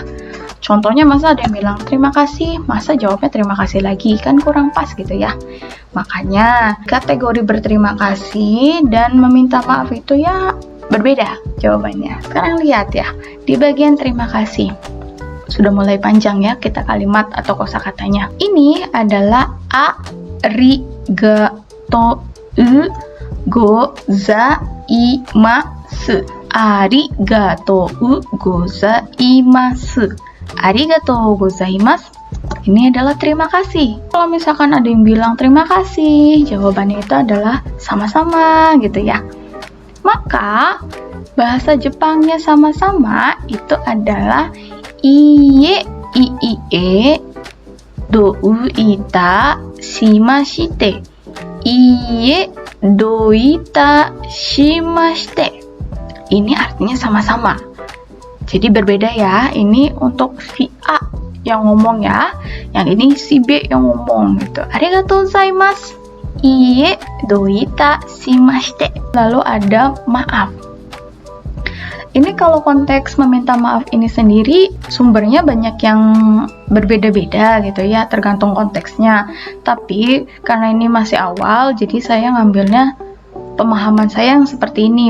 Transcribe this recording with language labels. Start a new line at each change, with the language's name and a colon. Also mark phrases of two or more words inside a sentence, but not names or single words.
Indonesian: Contohnya masa ada yang bilang terima kasih, masa jawabnya terima kasih lagi, kan kurang pas gitu ya. Makanya kategori berterima kasih dan meminta maaf itu ya berbeda jawabannya. Sekarang lihat ya, di bagian terima kasih. Sudah mulai panjang ya kita kalimat atau kosakatanya. Ini adalah
Japanese: ありがとうございます. ありがとうございます。ありがとうございます.
Indonesian: Ini adalah terima kasih. Kalau misalkan ada yang bilang terima kasih, jawabannya itu adalah sama-sama gitu ya. Maka bahasa Jepangnya sama-sama itu adalah
Japanese: いいえいいえどういたしまして. いいえどういたしまして.
Indonesian: Ini artinya sama-sama. Jadi berbeda ya. Ini untuk si A yang ngomong ya. Yang ini si B yang ngomong gitu.
Japanese: ありがとうございます. いいえどういたしまして.
Indonesian: Lalu ada maaf. Ini kalau konteks meminta maaf ini sendiri sumbernya banyak yang berbeda-beda gitu ya, tergantung konteksnya. Tapi karena ini masih awal, jadi saya ngambilnya pemahaman saya yang seperti ini.